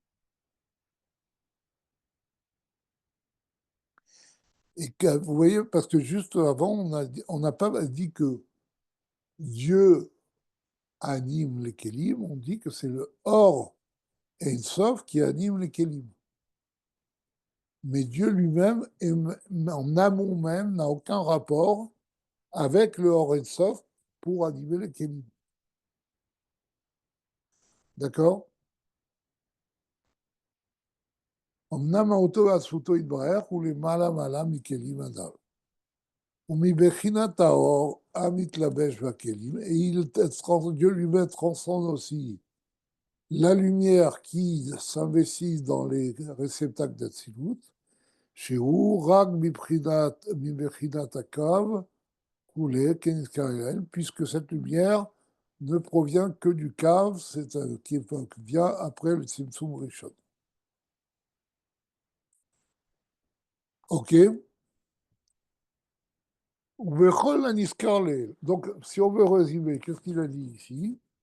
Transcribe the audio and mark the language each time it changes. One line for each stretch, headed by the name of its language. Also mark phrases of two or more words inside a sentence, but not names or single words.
French: Et que, vous voyez, parce que juste avant, on n'a pas dit que Dieu anime les Kélim, on dit que c'est le Or et Sof qui anime les Kélim. Mais Dieu lui-même, en amont même, n'a aucun rapport avec le Or et Sof pour animer les Kélim. D'accord?
Hebrew: אמנם מהותו ועצמותו יתברך, ולמעלה מעלה מכלים אדם. ומבחינת האור המתלבש בכלים,
French: et Dieu lui-même transcende aussi la lumière qui s'investit dans les réceptacles d'Atsilut,
Hebrew: שהוא רק מבחינת הקו, כולי,
French: puisque cette lumière ne provient que du cave, qui vient après le
Hebrew: צמצום ראשון.
French: Ok? Donc, si on veut résumer, qu'est-ce qu'il a dit ici?